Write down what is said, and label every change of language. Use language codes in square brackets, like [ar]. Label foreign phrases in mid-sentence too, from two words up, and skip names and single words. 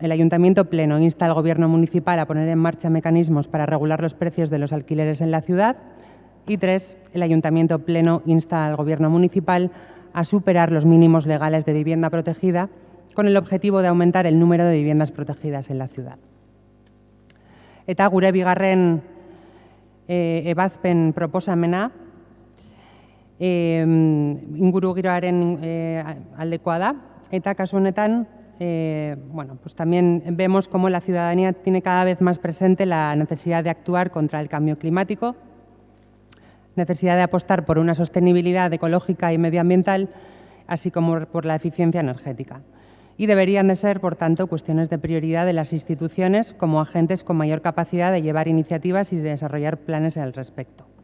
[es] El Ayuntamiento Pleno insta al Gobierno municipal a poner en marcha mecanismos para regular los precios de los alquileres en la ciudad. Y 3. El Ayuntamiento Pleno insta al Gobierno municipal a superar los mínimos legales de vivienda protegida con el objetivo de aumentar el número de viviendas protegidas en la ciudad. [eu] Eta gure bigarren ebazpen proposamena ingurugiroaren aldekoa da, eta kasu honetan [es] pues también vemos cómo la ciudadanía tiene cada vez más presente la necesidad de actuar contra el cambio climático, necesidad de apostar por una sostenibilidad ecológica y medioambiental, así como por la eficiencia energética. Y deberían de ser, por tanto, cuestiones de prioridad de las instituciones como agentes con mayor capacidad de llevar iniciativas y de desarrollar planes al respecto.